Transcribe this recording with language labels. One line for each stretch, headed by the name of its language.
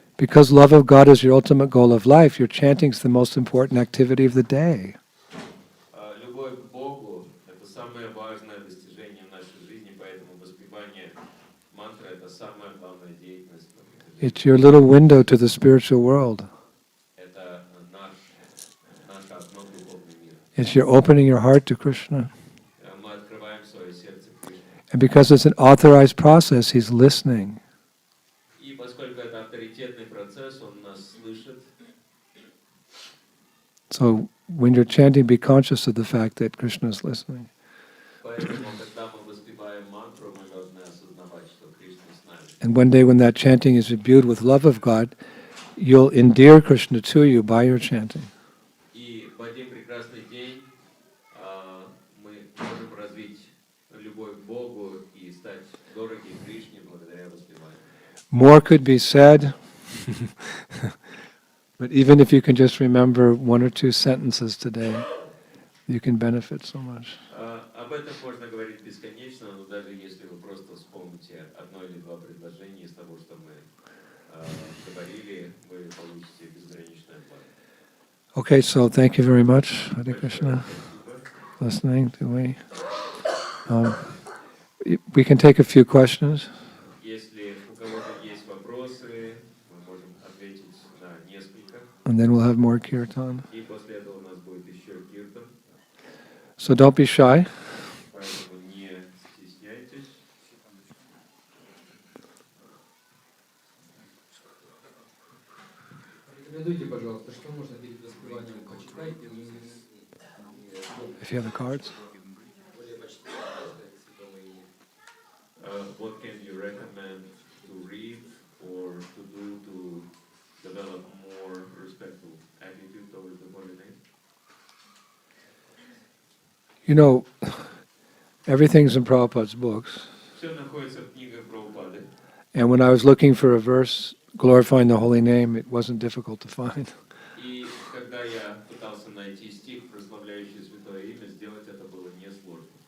English: Because love of God is your ultimate goal of life, your chanting is the most important activity of the day.
Russian: Любовь к Богу – это самое важное достижение нашей жизни, поэтому воспевание мантры – это самая главная деятельность.
English: It's your little window to the spiritual world.
Russian: Это наше окно в духовный мир.
English: It's your opening your heart to Krishna.
Russian: Мы открываем свое сердце к Кришне.
English: And because it's an authorized process, He's listening.
Russian: И поскольку это авторитетный процесс, Он нас слышит.
English: So when you're chanting, be conscious of the fact that Krishna is listening.
Russian: Поэтому, когда мы воспеваем мантру, мы должны осознавать, что Кришна с нами.
English: And one day when that chanting is imbued with love of God, you'll endear Krishna to you by your chanting.
Russian: И в один прекрасный день мы можем развить любовь к Богу и стать дороги Кришне благодаря воспеванию.
English: More could be said, but even if you can just remember one or two sentences today, you can benefit so much.
Russian: Об этом можно говорить бесконечно, но даже если вы просто вспомните одно или два предложения из того, что мы говорили, вы получите безграничное благо.
English: Okay, so thank you very much, Hare
Russian: Большое
English: Krishna,
Russian: спасибо.
English: listening to me. We can take a few questions.
Russian: Если у кого-то есть вопросы, мы можем ответить на несколько.
English: And then we'll have more kirtan.
Russian: И после этого у нас будет еще киртан.
English: So don't be shy.
Russian: Поэтому не стесняйтесь. Рекомендуйте, пожалуйста, что можно перед воспеванием почитать и
English: If you have the cards.
Russian: более почтительно сказать святому имени.
English: What can you recommend to read or to do to develop more respectful attitude towards the holy name? You know, everything's in Prabhupada's books.
Russian: Все находится в книгах Прабхупады.
English: And when I was looking for a verse glorifying the holy name, it wasn't difficult to find.
Russian: И когда я пытался найти стих, прославляющий Святое Имя, сделать это было несложно.